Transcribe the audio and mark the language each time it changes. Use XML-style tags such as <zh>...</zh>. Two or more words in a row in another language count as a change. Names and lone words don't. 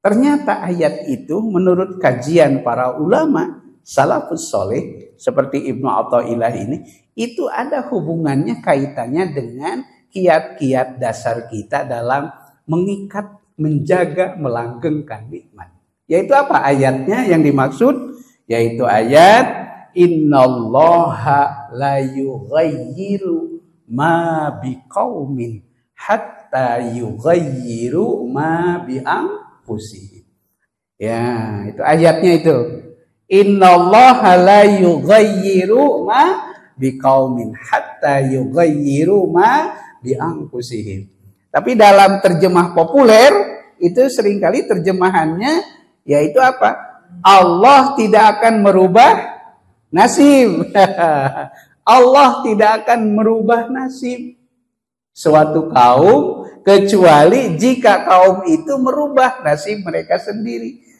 <id>Ternyata ayat itu menurut kajian para ulama</id> <ar>السلف الصالح</ar> <id>seperti Ibnu Athaillah ini, itu ada hubungannya, kaitannya dengan kiat-kiat dasar kita dalam mengikat, menjaga, melanggengkan nikmat. Yaitu apa ayatnya yang dimaksud? Yaitu ayat</id> <ar>إن الله لا يغير ما بقوم حتى يغيروا ما بأنفسهم.</ar> <id>Ya, itu ayatnya itu.</id> <ar>إن الله لا يغير ما بقوم حتى يغيروا ما بأنفسهم.</ar> <id>Tapi dalam terjemah populer itu seringkali terjemahannya yaitu apa? Allah tidak akan merubah nasib. Allah tidak akan merubah nasib suatu kaum kecuali jika kaum itu merubah nasib mereka sendiri.</id>